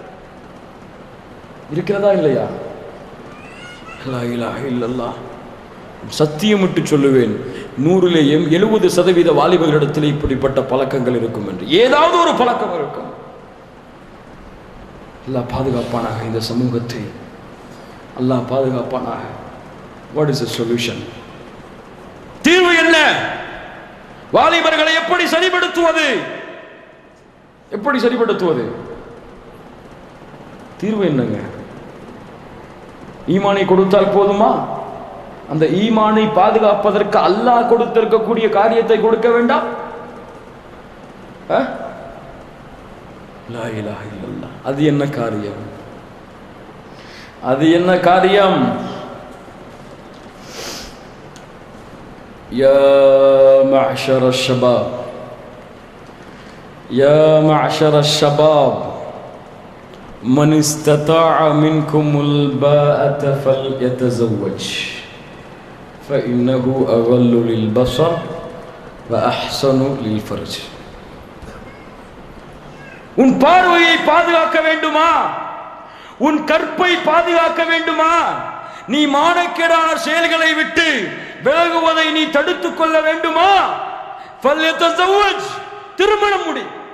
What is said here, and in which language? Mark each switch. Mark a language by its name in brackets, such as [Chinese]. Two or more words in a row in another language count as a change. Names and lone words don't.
[Tamil] இருக்கிறதா இல்லையா? [Arabic] لا إله إلا الله. [Tamil] சத்தியமிட்டு சொல்லுவேன், 100லே 70% வாலிபர்களிடத்தில் இப்படிப்பட்ட பழக்கங்கள் இருக்கும் என்று. ஏதாவது ஒரு பழக்கம் இருக்கும். அல்லாஹ் பாதுகாப்பானாக இந்த சமூகத்தை. அல்லாஹ் பாதுகாப்பானாக. [English] What is the solution? [Tamil] தீர்வு என்ன? வாலிபர்களை எப்படி சரிபடுத்துவது? எப்படி சரிபடுத்துவது? தீர்வு என்னங்க? ஈமானை கொடுத்தால் போதுமா? அந்த ஈமானை பாதுகாப்பதற்கு அல்லாஹ் கொடுத்திருக்கக்கூடிய காரியத்தை கொடுக்க வேண்டாம்? [Arabic] لا إله إلا الله. [Tamil] அது என்ன காரியம்? அது என்ன காரியம்? [Arabic] يا معشر الشباب يا معشر الشباب من استطاع منكم الباءة فليتزوج فإنه أغل للبصر وأحسن للفرج. [Tamil] உன் பார்வையை பாதுகாக்க வேண்டுமா? உன் கற்பை பாதுகாக்க வேண்டுமா? நீ மானக்கேடான செயல்களை விட்டு விலகுவதை நீ தடுத்துக் கொள்ள வேண்டுமா? ஃபல்யதஸவ்வஜ், திருமணம் முடி.